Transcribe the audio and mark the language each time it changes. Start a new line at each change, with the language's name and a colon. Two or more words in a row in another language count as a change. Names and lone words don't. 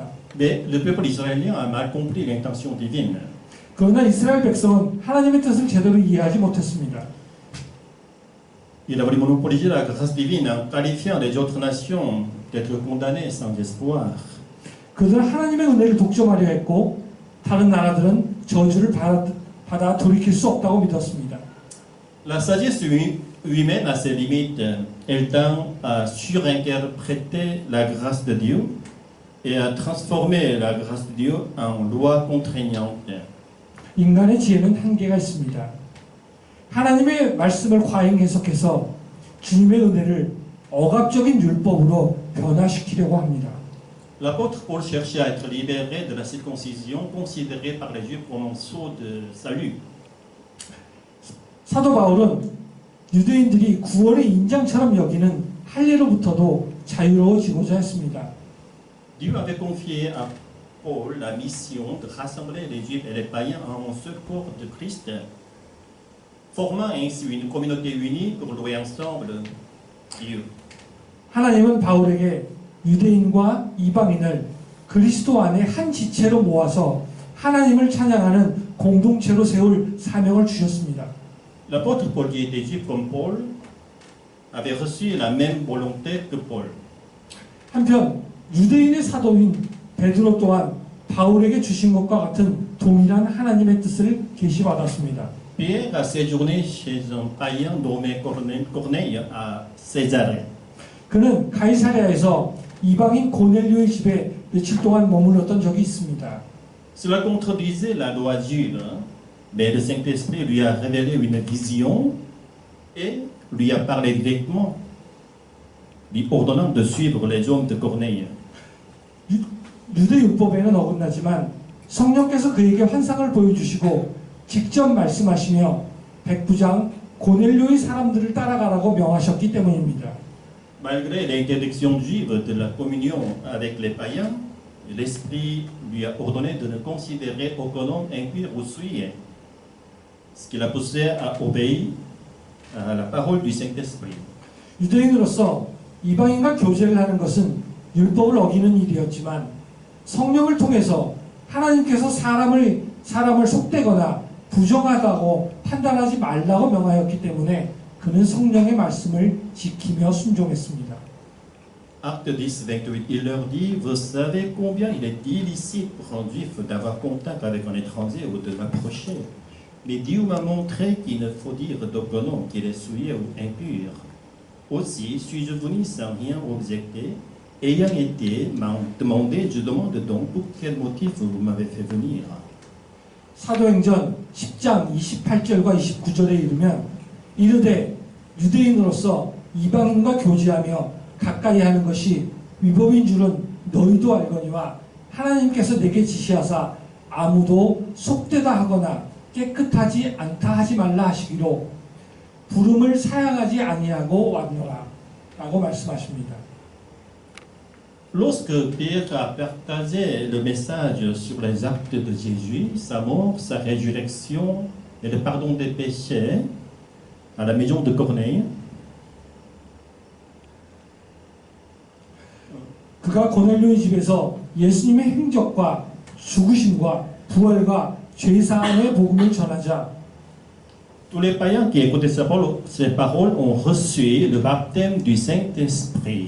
French: Mais le peuple israélien a mal compris l'intention divine.
Korean: 그러나 이스라엘 백성은 하나님의 뜻을 제대로 이해하지 못했습니다.
French: Il a voulu monopoliser la grâce divine en qualifiant les autres nations d'être condamnées sans espoir.
Korean: 그들은 하나님의 은혜를 독점하려 했고 다른 나라들은 저주를 받아 돌이킬 수 없다고 믿었습니다.
French: La sagesse humaine a ses limites. Elle tend à surinterpréter la grâce de Dieu et à transformer la grâce de Dieu en loi contraignante.
Korean: 인간의 지혜는 한계가 있습니다. 하나님의 말씀을 과잉 해석해서 주님의 은혜를 억압적인 율법으로 변화시키려고 합니다.
French: L'apôtre Paul cherchait à être libéré de la circoncision considérée par les Juifs comme un sceau de salut.
Korean: 사도 바울은 유대인들이 구원의 인장처럼 여기는 할례로부터도 자유로워지고자 했습니다.
French: Dieu avait confié à Paul la mission de rassembler les Juifs et les païens en un seul corps de Christ, formant ainsi une communauté unie pour louer ensemble Dieu.
Korean: 하나님은 바울에게 유대인과 이방인을 그리스도 안에 한 지체로 모아서 하나님을 찬양하는 공동체로 세울 사명을 주셨습니다.
French: L'apôtre Paul, qui était juif comme Paul, avait reçu la même volonté que Paul.
Korean: 한편 유대인의 사도인 베드로 또한 바울에게 주신 것과 같은 동일한 하나님의 뜻을 계시받았습니다.
French: Pierre a séjourné chez un païen nommé Corneille à Césarée.
Korean: 그는 가이사랴에서 이방인 고넬료의 집에 며칠 동안 머물렀던 적이 있습니다.
French: Cela contredisait la loi juive, mais le Saint-Esprit lui a révélé une vision et lui a parlé directement, lui ordonnant de suivre les hommes de Corneille.
Korean: 유대 율법에는 어긋나지만 성령께서 그에게 환상을 보여주시고 직접 말씀하시며 백부장 고넬료의 사람들을 따라가라고 명하셨기 때문입니다.
French: Malgré l'interdiction juive de la communion avec les païens, l'Esprit lui a ordonné de ne considérer aucun homme impur ou souillé, ce qui l'a poussé à obéir à la parole du Saint-Esprit.
Korean: 유대인으로서 이방인과 교제를 하는 것은 율법을 어기는 일이었지만 성령을 통해서 하나님께서 사람을 속되거나 부정하다고 판단하지 말라고 명하였기 때문에 그는 성령의 말씀을 지키며 순종했습니다.
French: Acte 10, 28, il leur dit, vous savez combien il est illicite pour un juif d'avoir contact avec un étranger ou de l'approcher. Mais Dieu m'a montré qu'il ne faut dire d'aucun homme qu'il est souillé ou impur. Aussi, suis-je venu sans rien objecter, ayant été demandé, je demande donc pour quel motif vous m'avez fait venir.
Korean: 사도행전 10장 28절과 29절에 이르면 이르되 유대인으로서 이방인과 교제하며 가까이 하는 것이 위법인 줄은 너희도 알거니와 하나님께서 내게 지시하사 아무도 속되다 하거나 깨끗하지 않다 하지 말라 하시기로 부름을 사양하지 아니하고 왔노라 라고 말씀하십니다.
French: Lorsque Pierre a partagé le message sur les actes de Jésus, sa mort, sa résurrection et le pardon des péchés à la maison de Corneille,
Korean: 그가 고넬료의 집에서 예수님의 행적과 죽으심과 부활과 죄사함의 복음을 전하자
French: tous les païens qui écoutaient ces paroles ont reçu le baptême du Saint-Esprit.